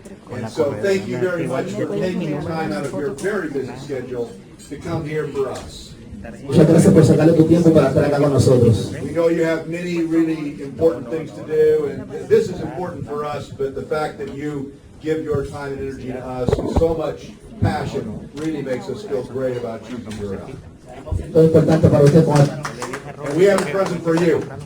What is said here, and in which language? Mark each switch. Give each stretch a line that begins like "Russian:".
English: And so thank you very much for taking time out of your very busy schedule to come here for us.
Spanish: Muchas gracias por sacarle tu tiempo para estar acá con nosotros.
English: We know you have many really important things to do, and this is important for us, but the fact that you give your time and energy to us with so much passion really makes us feel great about choosing Doral.
Spanish: Todo importante para usted.
English: And we have a present for you.